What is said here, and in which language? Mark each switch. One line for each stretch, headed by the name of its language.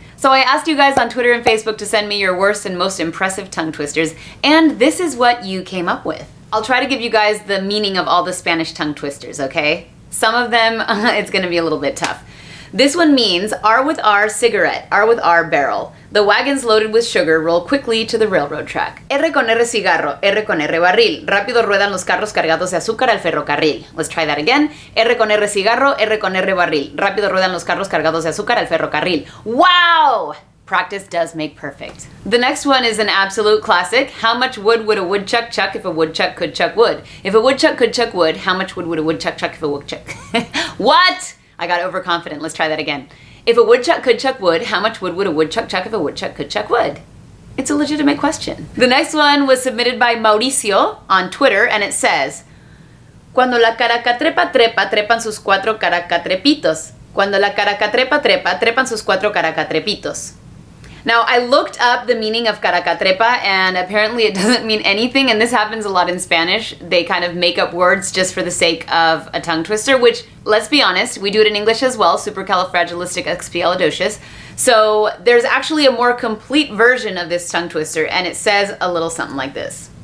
English: So I asked you guys on Twitter and Facebook to send me your worst and most impressive tongue twisters, and this is what you came up with. I'll try to give you guys the meaning of all the Spanish tongue twisters, okay? Some of them, it's gonna be a little bit tough. This one means R with R cigarette, R with R barrel. The wagons loaded with sugar roll quickly to the railroad track.
Spanish: R con R cigarro, R con R barril. Rápido ruedan los carros cargados de azúcar al ferrocarril.
English: Let's try that again.
Spanish: R con R cigarro, R con R barril. Rápido ruedan los carros cargados de azúcar al ferrocarril.
English: Wow! Practice does make perfect. The next one is an absolute classic. How much wood would a woodchuck chuck if a woodchuck could chuck wood? If a woodchuck could chuck wood, how much wood would a woodchuck chuck if a woodchuck... What? I got overconfident. Let's try that again. If a woodchuck could chuck wood, how much wood would a woodchuck chuck if a woodchuck could chuck wood? It's a legitimate question. The next one was submitted by Mauricio on Twitter, and it says,
Spanish: Cuando la caracatrepa trepa, trepan sus cuatro caracatrepitos. Cuando la caracatrepa trepa, trepan sus cuatro caracatrepitos.
English: Now, I looked up the meaning of caracatrepa, and apparently it doesn't mean anything, and this happens a lot in Spanish. They kind of make up words just for the sake of a tongue twister, which, let's be honest, we do it in English as well, supercalifragilisticexpialidocious. So there's actually a more complete version of this tongue twister, and it says a little something like this.